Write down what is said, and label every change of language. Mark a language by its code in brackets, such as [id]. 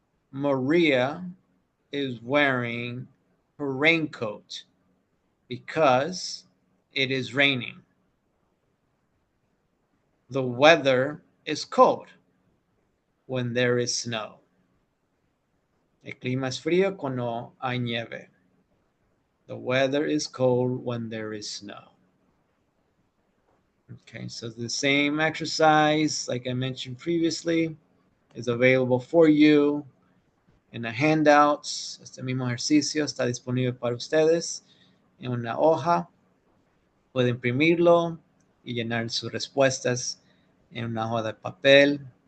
[en] Maria is wearing her raincoat because it is raining. The weather is cold when there is snow. [es] El clima es frío cuando hay nieve. [en] The weather is cold when there is snow. Okay, so the same exercise, like I mentioned previously, is available for you en the handouts. [es] Este mismo ejercicio está disponible para ustedes en una hoja. Puede imprimirlo y llenar sus respuestas en una hoja de papel.